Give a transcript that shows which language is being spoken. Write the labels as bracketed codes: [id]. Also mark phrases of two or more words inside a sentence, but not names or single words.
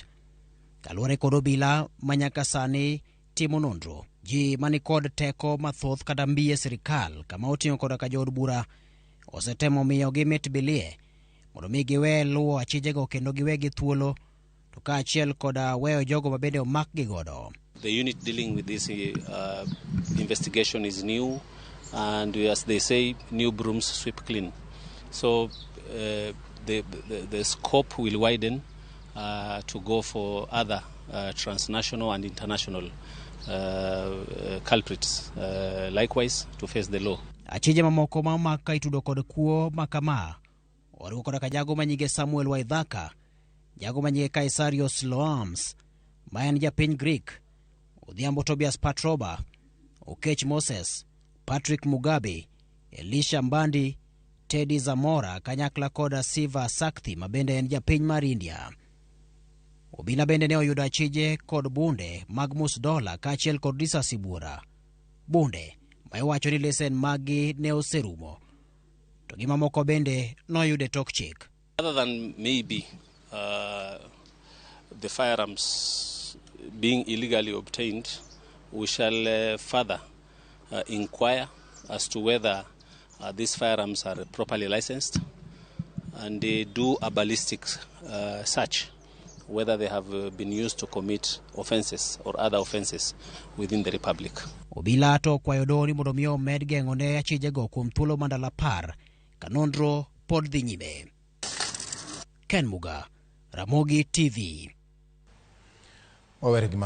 [luo] Kaluwore kod obila manyaka sani timo nonro, ji mani kod teko mathoth kata mbiye sirikal kama oting'o kod ka jood bura osetemo miyo gi mit bilie mondo mi giwe luwo achijego kendo giwegi thuolo to kaachiel koda weyo jogo mabende omak gi godo. [en] The unit dealing with this investigation is new, and as they say, new brooms sweep clean. So the scope will widen to go for other transnational and international culprits, likewise to face the law. [luo] Achije mamoko ma maka itudo kod kuo makama oriwo koda ka jago manyige Samuel Waithaka, jago manyige Kaisarios Loams ma en japiny Greek, Odhiambo Tobias Patroba, Okech Moses, Patrick Mugabe, Elisha Mbandi, Teddy Zamora kanyakla koda Siva Sakthi mabende en japiny mar India. Obila bende ne oyudo achije kod bunde mag $1 kaachiel kod Lisa Sibura. Bunde ma iwacho ni lesen magi ne oserumo to gi mamoko bende noyude tok chik. [en] Other than maybe the firearms being illegally obtained, we shall further inquire as to whether these firearms are properly licensed and they do a ballistic search, whether they have been used to commit offenses or other offenses within the republic. [luo] Obila to kwayo doni mondo mi omed geng'one achijego kuom thuolo mandala par ka nonro pod dhi nyime. Ken Muga, Ramogi TV.